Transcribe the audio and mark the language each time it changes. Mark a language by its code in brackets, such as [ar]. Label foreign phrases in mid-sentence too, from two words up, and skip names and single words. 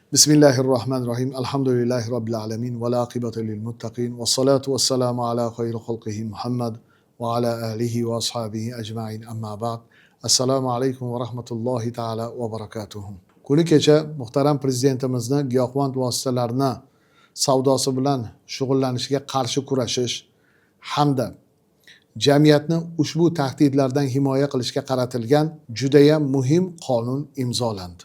[ar] بسم الله الرحمن الرحيم الحمد لله رب العالمين والعاقبة للمتقين. والصلاة والسلام على خير خلقه محمد وعلى آله وأصحابه أجمعين. أما بعد. السلام عليكم ورحمة الله تعالى وبركاته. [uz] Kuni kecha muhtaram prezidentimizni giyohvand vositalarini savdosi bilan shug'ullanishiga qarshi kurashish hamda jamiyatni ushbu tahdidlardan himoya qilishga qaratilgan judayam muhim qonun imzolandi.